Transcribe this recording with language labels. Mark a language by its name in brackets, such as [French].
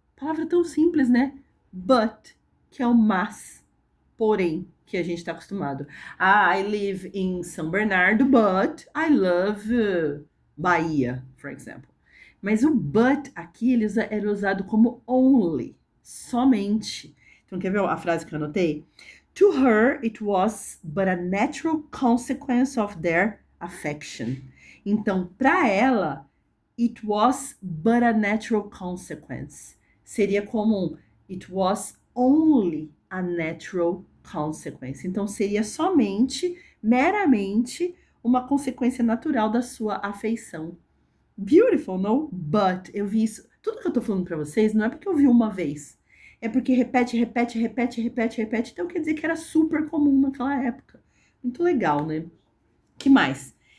[Portuguese] Palavra tão simples, né? But, que é o mas, porém, que a gente está acostumado. [English] I live in São Bernardo, but I love Bahia, for example. [Portuguese] Mas o but aqui ele era usado como only, somente. Então, quer ver a frase que eu anotei? [English] To her, it was but a natural consequence of their affection. [Portuguese] Então, para ela, [English] it was but a natural consequence. [Portuguese] Seria como [English] it was only a natural consequence. [Portuguese] Então, seria somente, meramente, uma consequência natural da sua afeição. [English] Beautiful, [Portuguese] no? But eu vi isso. Tudo que eu tô falando pra vocês não é porque eu vi uma vez. É porque repete, repete, repete, repete, repete. Então quer dizer que era super comum naquela época. Muito legal, né? Que mais?